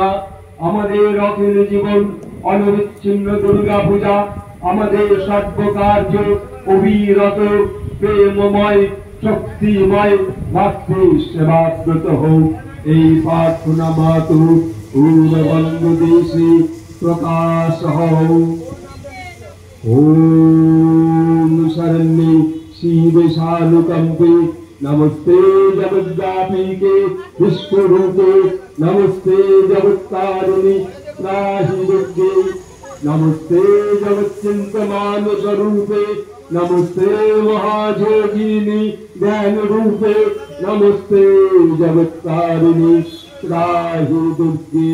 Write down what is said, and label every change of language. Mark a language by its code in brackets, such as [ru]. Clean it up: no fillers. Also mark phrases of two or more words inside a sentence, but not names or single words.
[bn] আমাদের অখিল জীবন অনবিচ্ছিন্ন দুর্গা পূজা, আমাদের সর্বকার্য অবিরত প্রেমময় শক্তিময় মাতৃ সেবাব্রত হোক। এই প্রার্থনা মাতু পূর্ণবঙ্গদেশে প্রকাশ হও। [sa] ওম শরণ্যে শিবে শানুকম্পে नमस्ते जगद्व्यापिके विश्वरूपे नमस्ते जगत्तारिणि त्राहि दुर्गे नमस्ते जगच्चिन्तमान स्वरूपे नमस्ते महायोगिनी ज्ञान रूपे नमस्ते जगत्तारिणि त्राहि दुर्गे।